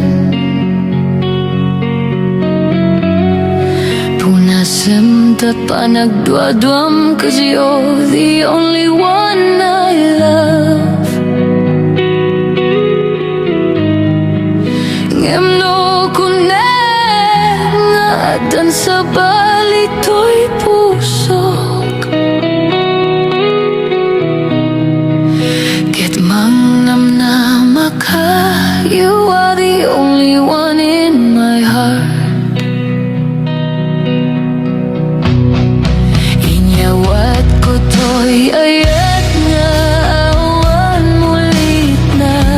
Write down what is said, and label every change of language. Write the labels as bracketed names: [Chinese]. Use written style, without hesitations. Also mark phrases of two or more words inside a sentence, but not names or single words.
[Iloko] Punasem ta panagduadwam, [English] 'cause you're the only one I love. [Iloko] Ngem no kunem nga adan sa balito'y pusok [English] You are the only one in my heart. [Iloko] Inyawat ko to'y ayat nga awan mulit na.